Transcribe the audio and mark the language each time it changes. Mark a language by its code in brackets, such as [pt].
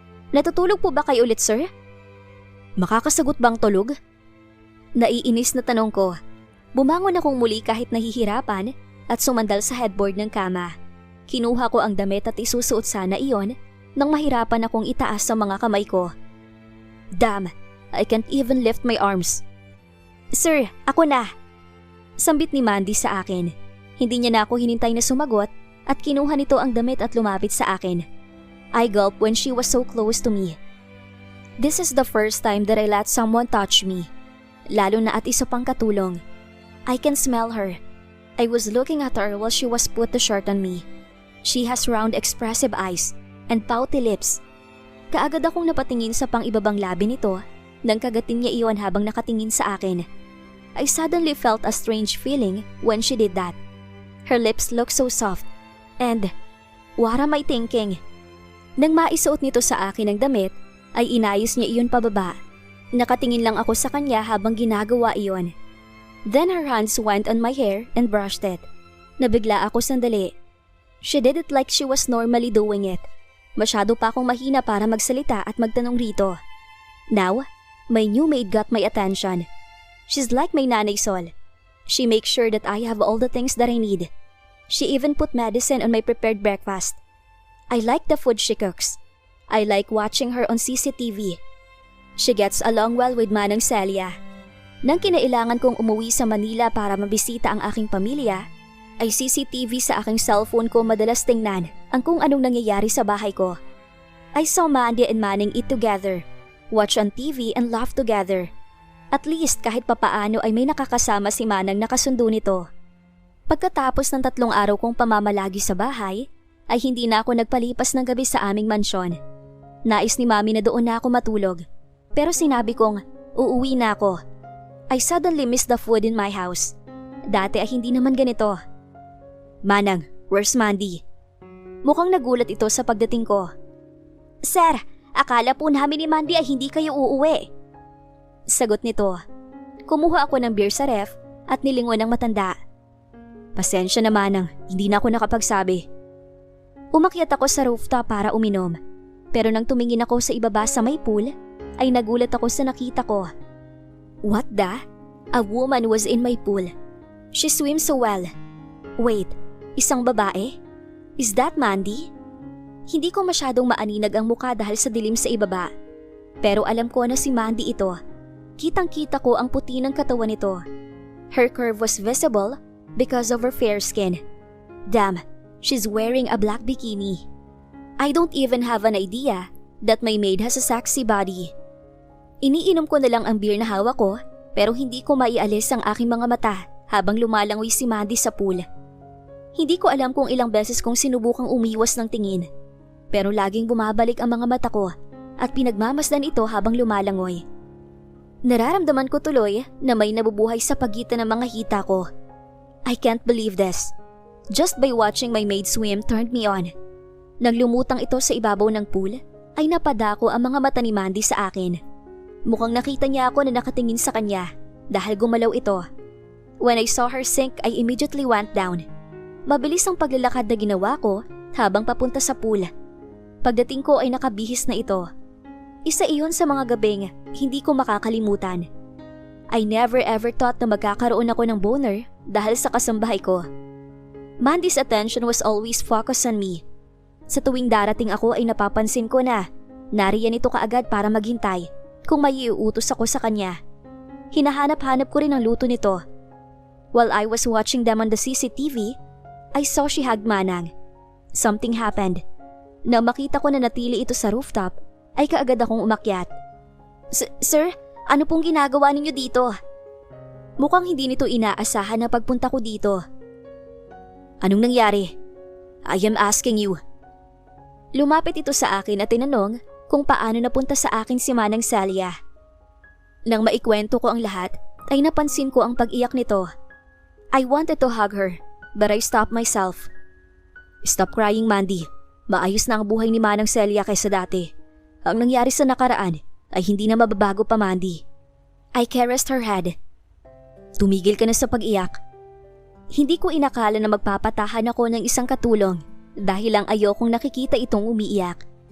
[tl] Natutulog po ba kayo ulit, sir? Makakasagot bang tulog? Naiinis na tanong ko. Bumangon akong muli kahit nahihirapan at sumandal sa headboard ng kama. Kinuha ko ang damit at isusuot sana iyon nang mahirapan akong itaas sa mga kamay ko. [en] Damn, I can't even lift my arms. [tl] Sir, ako na. Sambit ni Mandy sa akin. Hindi niya na ako hinintay na sumagot at kinuha nito ang damit at lumapit sa akin. [en] I gulped when she was so close to me. This is the first time that I let someone touch me. [tl] Lalo na at isa pang katulong. [en] I can smell her. I was looking at her while she was put the shirt on me. She has round expressive eyes and pouty lips. [tl] Kaagad akong napatingin sa pang-ibabang labi nito nang kagatin niya iyon habang nakatingin sa akin. [en] I suddenly felt a strange feeling when she did that. Her lips looked so soft. And, what am I thinking? [tl] Nang maisuot nito sa akin ang damit, ay inayos niya iyon pababa. Nakatingin lang ako sa kanya habang ginagawa iyon. [en] Then her hands went on my hair and brushed it. [tl] Nabigla ako sandali. [en] She did it like she was normally doing it. [tl] Masyado pa akong mahina para magsalita at magtanong rito. [en] Now, my new maid got my attention. She's like my nanay Sol. She makes sure that I have all the things that I need. She even put medicine on my prepared breakfast. I like the food she cooks. I like watching her on CCTV. She gets along well with Manang Celia. [tl] Nang kinailangan kong umuwi sa Manila para mabisita ang aking pamilya, ay CCTV sa aking cellphone ko madalas tingnan ang kung anong nangyayari sa bahay ko. [en] I saw Mandy and Manning eat together, watch on TV and laugh together. [tl] At least kahit papaano ay may nakakasama si Manang na kasundo nito. Pagkatapos ng 3 araw kong pamamalagi sa bahay, ay hindi na ako nagpalipas ng gabi sa aming mansyon. Nais ni Mami na doon na ako matulog, pero sinabi kong uuwi na ako. [en] I suddenly miss the food in my house. [tl] Dati ay hindi naman ganito. Manang, [en] where's Mandy? [tl] Mukhang nagulat ito sa pagdating ko. Sir, akala po namin ni Mandy ay hindi kayo uuwi. Sagot nito. Kumuha ako ng beer sa ref at nilingon ng matanda. Pasensya na Manang, hindi na ako nakapagsabi. Umakyat ako sa rooftop para uminom. Pero nang tumingin ako sa ibaba sa may pool, ay nagulat ako sa nakita ko. [en] What the? A woman was in my pool. She swims so well. Wait, [tl] isang babae? [en] Is that Mandy? [tl] Hindi ko masyadong maaninag ang mukha dahil sa dilim sa ibaba. Pero alam ko na si Mandy ito. Kitang-kita ko ang puti ng katawan nito. [en] Her curve was visible because of her fair skin. Damn, she's wearing a black bikini. I don't even have an idea that my maid has a sexy body. [tl] Iniinom ko na lang ang beer na hawak ko pero hindi ko maialis ang aking mga mata habang lumalangoy si Mandy sa pool. Hindi ko alam kung ilang beses kong sinubukang umiwas ng tingin pero laging bumabalik ang mga mata ko at pinagmamasdan ito habang lumalangoy. Nararamdaman ko tuloy na may nabubuhay sa pagitan ng mga hita ko. [en] I can't believe this. Just by watching my maid swim turned me on. [tl] Nang lumutang ito sa ibabaw ng pool, ay napadako ang mga mata ni Mandy sa akin. Mukhang nakita niya ako na nakatingin sa kanya dahil gumalaw ito. [en] When I saw her sink, I immediately went down. [tl] Mabilis ang paglalakad na ginawa ko habang papunta sa pool. Pagdating ko ay nakabihis na ito. Isa iyon sa mga gabing hindi ko makakalimutan. [en] I never ever thought [tl] na magkakaroon ako ng boner dahil sa kasambahay ko. [en] Mandy's attention was always focused on me. [tl] Sa tuwing darating ako ay napapansin ko na nariyan ito kaagad para maghintay kung may iuutos ako sa kanya. Hinahanap-hanap ko rin ang luto nito. [en] While I was watching them on the CCTV, I saw she hugged Manang. Something happened. [tl] Nang makita ko na natili ito sa rooftop, ay kaagad akong umakyat. Sir, ano pong ginagawa ninyo dito? Mukhang hindi nito inaasahan na pagpunta ko dito. Anong nangyari? [en] I am asking you. [tl] Lumapit ito sa akin at tinanong kung paano napunta sa akin si Manang Celia. Nang maikwento ko ang lahat, ay napansin ko ang pag-iyak nito. [en] I wanted to hug her, but I stopped myself. Stop crying, Mandy. [tl] Maayos na ang buhay ni Manang Celia kaysa dati. Ang nangyari sa nakaraan ay hindi na mababago pa, Mandy. [en] I caressed her head. [tl] Tumigil ka na sa pag-iyak. Hindi ko inakala na magpapatahan ako ng isang katulong dahil lang ayokong nakikita itong umiiyak.